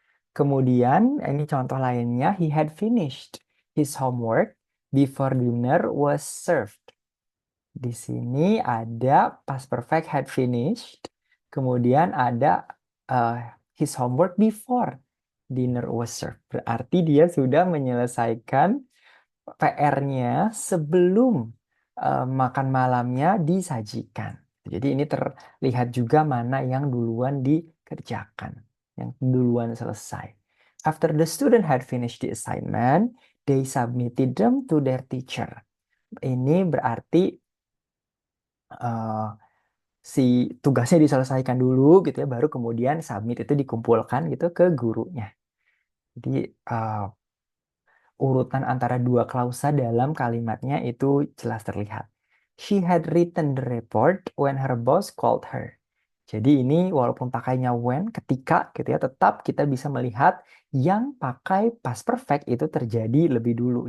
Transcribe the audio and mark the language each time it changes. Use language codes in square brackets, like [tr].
[id] Kemudian ini contoh lainnya, [en] he had finished his homework before dinner was served. [id] Di sini ada past perfect had finished, kemudian ada uh, [en] his homework before dinner was served. [id] Berarti dia sudah menyelesaikan PR-nya sebelum makan malamnya disajikan. Jadi ini terlihat juga mana yang duluan dikerjakan, yang duluan selesai. [en] After the student had finished the assignment, they submitted them to their teacher. [id] Ini berarti eh, si tugasnya diselesaikan dulu gitu ya, baru kemudian submit itu dikumpulkan gitu ke gurunya. Jadi urutan antara dua klausa dalam kalimatnya itu jelas terlihat. [en] She had written the report when her boss called her. [id] Jadi ini walaupun pakainya when, ketika gitu ya, tetap kita bisa melihat yang pakai past perfect itu terjadi lebih dulu.